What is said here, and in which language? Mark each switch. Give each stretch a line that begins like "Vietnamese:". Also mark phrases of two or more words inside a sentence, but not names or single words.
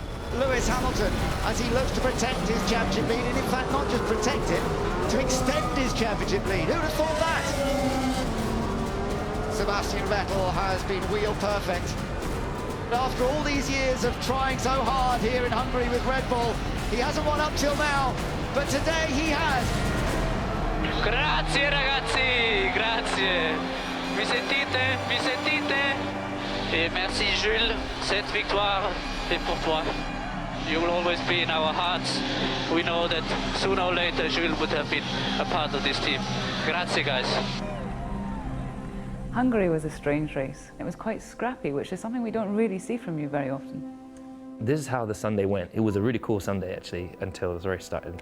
English: Lewis Hamilton, as he looks to protect his championship lead, and in fact not just protect it, to extend his championship lead. Who'd have thought that? Sebastian Vettel has been wheel perfect. After all these years of trying so hard here in Hungary with Red Bull, he hasn't won up till now, but today he has.
Italian: Grazie ragazzi, grazie. Mi sentite? Mi sentite?
French: Et merci Jules, cette victoire est pour toi.
English: You will always be in our hearts. We know that sooner or later Jules would have been a part of this team.
Italian: Grazie guys.
English: Hungary was a strange race. It was quite scrappy, which is something we don't really see from you very often. This is how the Sunday went. It was a really cool Sunday actually until the race started.